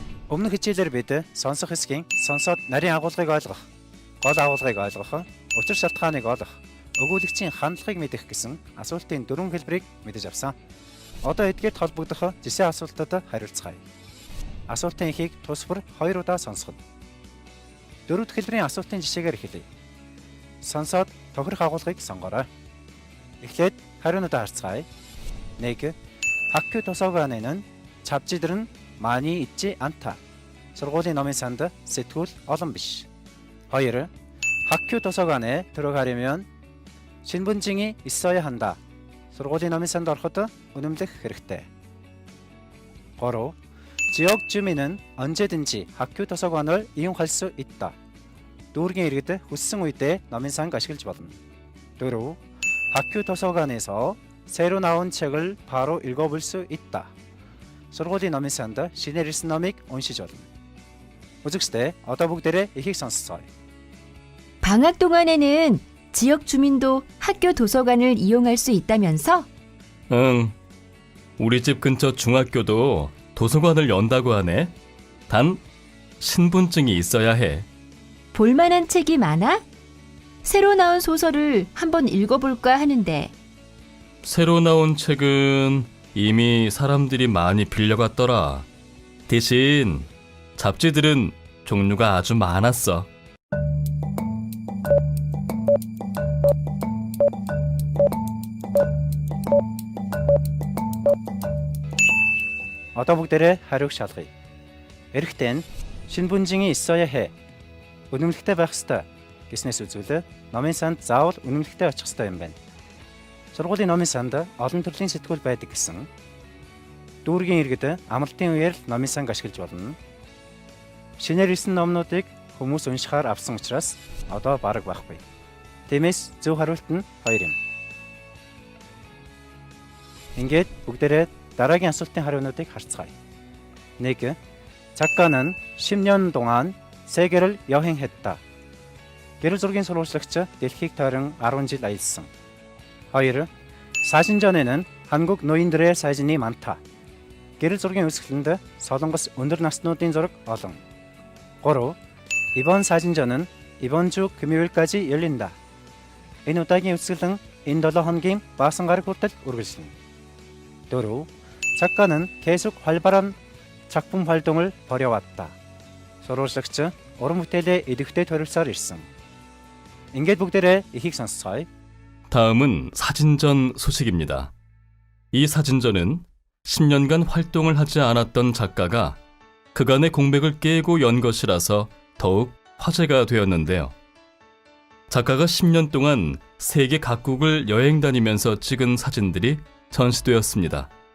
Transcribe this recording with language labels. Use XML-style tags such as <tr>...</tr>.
<mn>Өмнөх хичээлээр бид сонсох хэсгийн сонсоод нарийн агуулгыг ойлгох, гол агуулгыг ойлгох, учир шалтгааныг олох, өгүүлэгчийн хандлагыг мэдэх гэсэн асуултын 4 хэлбэрийг мэдэж авсан. Одоо эдгээрт холбогдох жишээ асуултад хариулцгаая. Асуултын эхийг тус бүр 2 удаа сонсгоно. Дөрөвд хэлбэрийн асуултын жишээгээр эхэлье. Сонсоод тохирох агуулгыг сонгоорой. Эхлээд хариунуудаа харцгаая. 1.</mn> <ko>학교 도서관에는 잡지들은 많이 있지 않다.</ko> <mn>surguлийн номын санд сэтгүүл олон биш. 2.</mn> <ko>학교 도서관에 들어가려면 신분증이 있어야 한다.</ko> <mn>surguлийн номын санд ороход үнэмлэх хэрэгтэй. 3.</mn> <ko>지역 주민은 언제든지 학교 도서관을 이용할 수 있다.</ko> <mn>дүүргийн иргэд хүссэн үедээ номын сан ашиглаж болно. 4.</mn> <ko>학교 도서관에서 새로 나온 책을 바로 읽어볼 수 있다.</ko> <mn>surguлийн номын санд шинээр ирсэн номыг уншиж болно. үзэгчдээ одоо бүгдээрээ ихийг сонсцгоё.</mn> <ko>방학 동안에는 지역 주민도 학교 도서관을 이용할 수 있다면서? 응. 우리 집 근처 중학교도 도서관을 연다고 하네. 단 신분증이 있어야 해. 볼만한 책이 많아? 새로 나온 소설을 한번 읽어볼까 하는데. 새로 나온 책은 이미 사람들이 많이 빌려갔더라. 대신 잡지들은 종류가 아주 많았어.</ko> <mn>Одоо бүгдээрээ хариуг шалгая.</mn> <ko>Эрэхтэн 신분증이 있어야 해.</ko> <mn>үнэмлэхтэй байх ёстой гэснээс үзвэл номын санд заавал үнэмлэхтэй очих ёстой юм байна. Сургуулийн номын санд олон төрлийн сэтгүүл байдаг гэсэн. Дүүргийн иргэд амралтын үеэр л номын санг ашиглаж болно. Шинээр ирсэн номнуудыг хүмүүс уншихаар авсан учраас одоо бараг байхгүй. Тиймээс зөв хариулт нь 2 юм. Ингээд бүгдээрээ дараагийн асуултын хариунуудыг харцгаая. 1.</mn> <ko>작가는 10년 동안 세계를 여행했다.</ko> <mn>гэрэл зургийн сурвалжлагч дэлхийг тойрон 10 жил аялсан. 2.</mn> <ko>사진전에는 한국 노인들의 사진이 많다.</ko> <mn>гэрэл зургийн үзэсгэлэнд солонгос өндөр наснуудын зураг олон. 3.</mn> <ko>이번 사진전은 이번 주 금요일까지 열린다.</ko> <mn>энэ удаагийн үзэсгэлэн энэ 7 хоногийн баасан гараг хүртэл үргэлжлэнэ. 4.</mn> <ko>작가는 계속 활발한 작품 활동을 벌여왔다.</ko> <mn>сурвалжлагч уран бүтээлээ идэвхтэй төрөлсөөр ирсэн. ингээд бүгдээрээ ихийг сонсцгоё.</mn> <ko>다음은 사진전 소식입니다. 이 사진전은 10년간 활동을 하지 않았던 작가가 그간의 공백을 깨고 연 것이라서 더욱 화제가 되었는데요. 작가가 10년 동안 세계 각국을 여행 다니면서 찍은 사진들이 전시되었습니다.</ko>